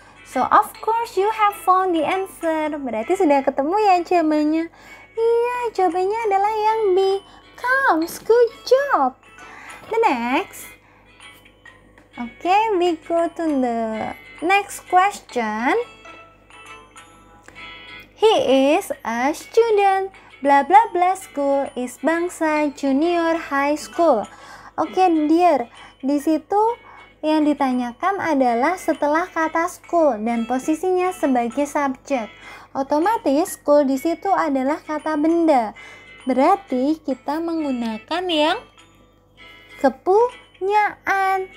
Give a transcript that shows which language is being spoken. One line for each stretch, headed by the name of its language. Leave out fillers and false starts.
English: So of course you have found the answer.
Indonesian: Berarti sudah ketemu ya jawabannya. Iya, jawabannya adalah yang B.
English: Comes, good job. The next. Okay, we go to the next question. He is a student. Bla bla bla school is Bangsa Junior High School.
Indonesian: Oke, dear. Di situ yang ditanyakan adalah setelah kata school dan posisinya sebagai subjek. Otomatis school di situ adalah kata benda. Berarti kita menggunakan yang kepunyaan.